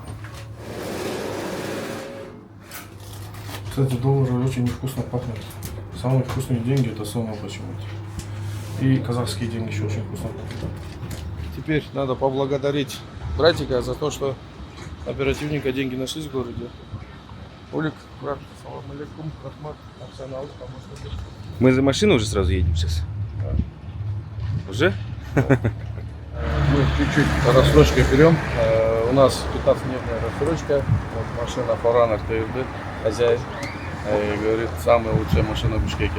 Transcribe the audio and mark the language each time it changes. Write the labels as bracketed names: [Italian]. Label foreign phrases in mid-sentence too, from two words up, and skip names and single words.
[Russian] Кстати, доллары очень невкусно пахнут. Самые вкусные деньги это сома почему-то. И казахские деньги еще очень вкусно пахнут. Теперь надо поблагодарить братика за то, что оперативника деньги нашлись в городе. Олег, брат, [Arabic] سلام عليكم, рахмат, [Russian] Арсенал, помощник. Мы за машину уже сразу едем сейчас? Да. Уже? Мы чуть-чуть рассрочкой берем. У нас 15-дневная рассрочка. Вот машина Форан РТРД, хозяин. И говорит, самая лучшая машина в Бишкеке.